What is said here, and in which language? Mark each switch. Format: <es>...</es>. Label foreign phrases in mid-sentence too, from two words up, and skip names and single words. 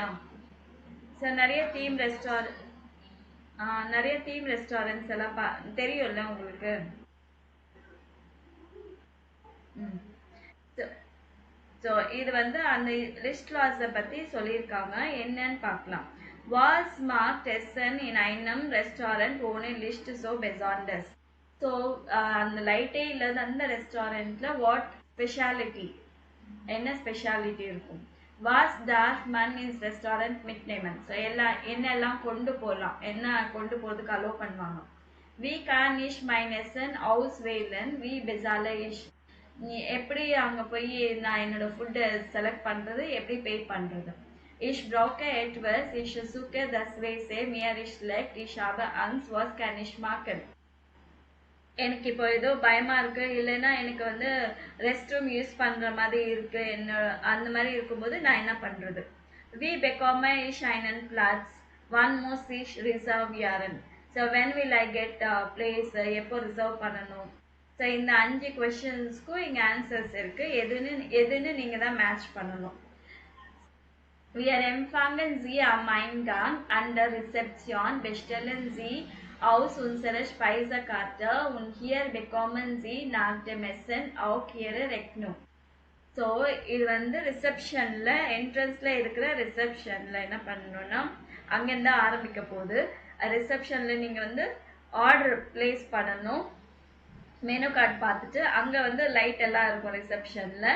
<ta>ஸோ நிறைய</ta> <en>theme restaurants</en> <ta>எல்லாம் தெரியும்ல உங்களுக்கு? ஸோ இது வந்து அந்த லிஸ்ட் லாஸை பற்றி சொல்லியிருக்காங்க. என்னன்னு பார்க்கலாம்.</ta> <de>Was marked Essen in einem Restaurant ohne Licht so besonders.</de> <ta>ஸோ அந்த லைட்டே இல்லாத அந்த ரெஸ்டாரண்ட்ல</ta> <en>what speciality,</en> <ta>என்ன ஸ்பெஷாலிட்டி இருக்கும்?</ta> <de>Was darf man ins Restaurant mitnehmen.</de> <ta>ஸோ என்னெல்லாம் கொண்டு போகலாம், என்ன கொண்டு போகிறதுக்கு அலோவ் பண்ணுவாங்க?</ta> <de>Wie kann ich mein Essen auswählen, wie bezahle ich.</de> <ta>நீ எப்படி அங்கே போய் நான் என்னோட ஃபுட்டை செலக்ட் பண்ணுறது, எப்படி பே பண்ணுறது?</ta> <de>Ich brauche etwas, ich suche das Weise, mir ist schlecht, ich habe Angst, was kann ich machen.</de> <ta>எனக்கு இப்போ ஏதோ பயமா இருக்கு, இல்லைன்னா எனக்கு வந்து</ta> <en>rest room use</en> <ta>பண்ற மாதிரி இருக்கு, என்ன அந்த மாதிரி இருக்கும்போது நான் என்ன பண்றது?</ta> <de>Wie bekomme ich einen Platz? Wann muss ich reservieren?</de> <en>So when will I get a place?</en> <ta>எப்போ ரிசர்வ் பண்ணணும்? ஸோ இந்த 5 கொஸ்டின்ஸ்க்கும் இங்கே ஆன்சர்ஸ் இருக்கு. எதுன்னு நீங்க தான் மேட்ச் பண்ணணும்.</ta> <de>Wir empfangen Sie am Eingang an der Rezeption, bestellen Sie aus unserer Speisekarte und hier bekommen Sie nach dem Essen auch Ihre Rechnung.</de> <ta>ஸோ இது வந்து ரிசப்ஷனில் என்ட்ரன்ஸில் இருக்கிற ரிசப்ஷனில் என்ன பண்ணணும்னா அங்கேருந்து ஆரம்பிக்க போகுது. ரிசப்ஷனில் நீங்கள் வந்து</ta> <en>order place</en> <ta>பண்ணணும்.</ta> <en>menu card</en> <ta>பார்த்துட்டு அங்கே வந்து லைட் எல்லாம் இருக்கும் ரிசப்ஷனில்.</ta>